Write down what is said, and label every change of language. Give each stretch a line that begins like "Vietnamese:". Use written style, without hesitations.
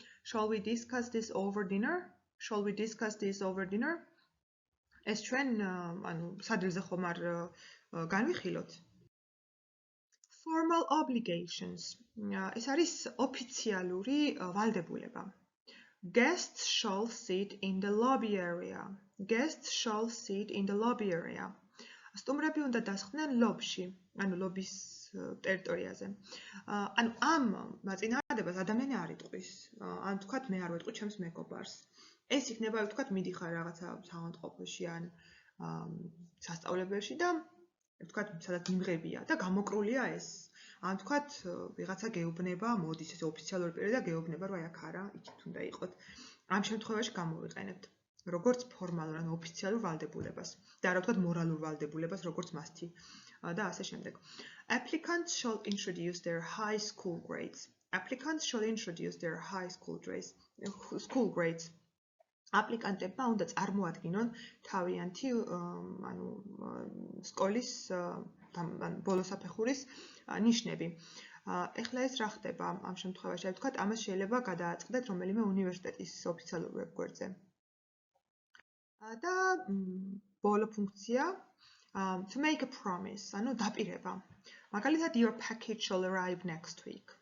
English: Shall we discuss this over dinner? Shall we discuss this over dinner?
Georgian: ეს ჩვენ ანუ სადილზე ხომ არ განვიხილოთ. Formal obligations. ეს არის ოფიციალური ვალდებულება.
English: Guests shall sit in the lobby area. Guests shall sit in the lobby area.
Georgian: სტუმრები უნდა დასხდნენ ლობში, ანუ ლობის ტერიტორიაზე. ანუ ამ მაწინააღმდეგობას ადამიანი არ იტყვის. ან თქვათ მე არ ვეტყვი ჩემს მეგობარს. ეს იქნება ვთქვათ მიდიხარ რაღაცა საავადმყოფოში ან სასწავლებელში და ვთქვათ სადაც მიმღებია და გამოკრულია ეს. ან ვთქვათ ვიღაცა გეუბნება, მოდის ეს ოფიციალური პირი და გეუბნება, რომ აი აქ არა, იქით უნდა იყოთ. ამ შემთხვევაში გამოვიყენებთ როგორც ფორმალურ ან ოფიციალურ ვალდებულებას და არა ვთქვათ მორალურ ვალდებულებას, როგორც მასთი და ასე შემდეგ.
English: Applicants shall introduce their high school grades. Applicants shall introduce their high school grades.
Georgian: აპლიკანტებმა უნდა წარმოადგინონ თავიანთი ანუ სკოლის ბოლო საფეხურის ნიშნები. ეხლა ეს რა ხდება ამ შემთხვევაში? აი ვთქვათ, ამას შეიძლება გადააწყდეთ რომელიმე უნივერსიტეტის ოფიციალურ ვებგვერდზე. და ბოლო ფუნქცია to make a promise, ანუ დაპირება.
English: მაგალითად, your package shall arrive next week.